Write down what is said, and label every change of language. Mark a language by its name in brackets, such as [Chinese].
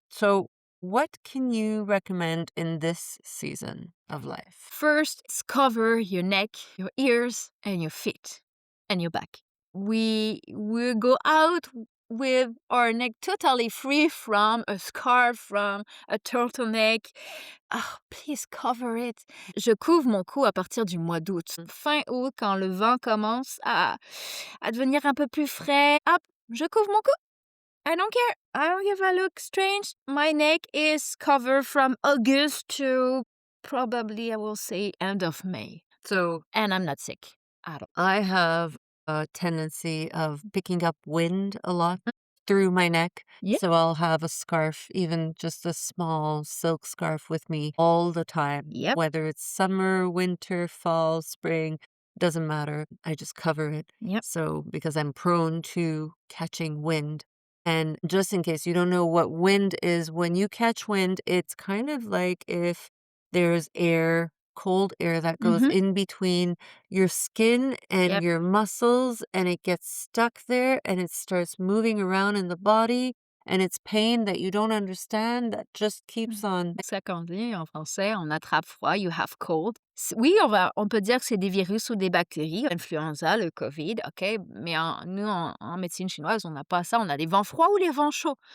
[English] So, what can you recommend in this season of life? First, cover your neck, your ears, and your feet, and your back. We will go out with our neck totally free from a scarf, from a turtleneck. Ah, please cover it. [French] Je couvre mon cou à partir du mois d'août. Fin août, quand le vent commence à devenir un peu plus frais, hop, je couvre mon cou. [English] I don't care. I don't care if I look strange. My neck is covered from August to probably, I will say, end of May. So, And I'm not sick at all. I have a tendency of picking up wind a lot through my neck. Yep. So I'll have a scarf, even just a small silk scarf with me all the time, Yep. whether it's summer, winter, fall, spring, doesn't matter. I just cover it. Yep. So, because I'm prone to catching wind. And just in case you don't know what wind is, when you catch wind, it's kind of like if there's air, cold air that goes Mm-hmm. in between your skin and Yep. your muscles, and it gets stuck there and it starts moving around in the body. And it's pain that you don't understand that just keeps on. [French] C'est ça qu'on dit en français, on attrape froid, [English] you have cold. [French] Oui, on peut dire que c'est des virus ou des bactéries, l'influenza, le COVID, OK, mais nous, en médecine chinoise, on n'a pas ça, on a les vents froids ou les vents chauds.